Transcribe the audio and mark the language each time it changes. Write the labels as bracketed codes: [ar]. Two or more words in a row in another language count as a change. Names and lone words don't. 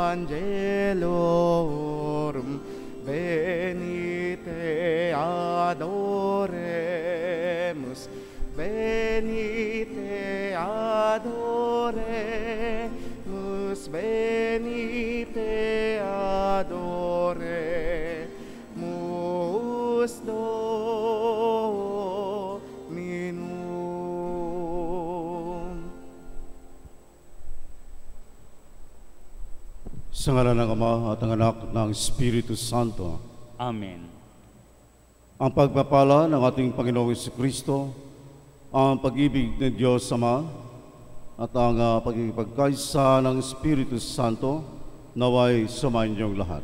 [la] angelorum, venite adoremus, venite adoremus, venite adoremus Dominum. [tl] Sa ngalan ng Ama at ng Anak at ng Espiritu Santo. Amen. Ang pagpapala ng ating Panginoong Jesucristo, ang pag-ibig ng Diyos Ama, at ang pagkikipagkaisa ng Espiritu Santo, naway sumayin niyong lahat.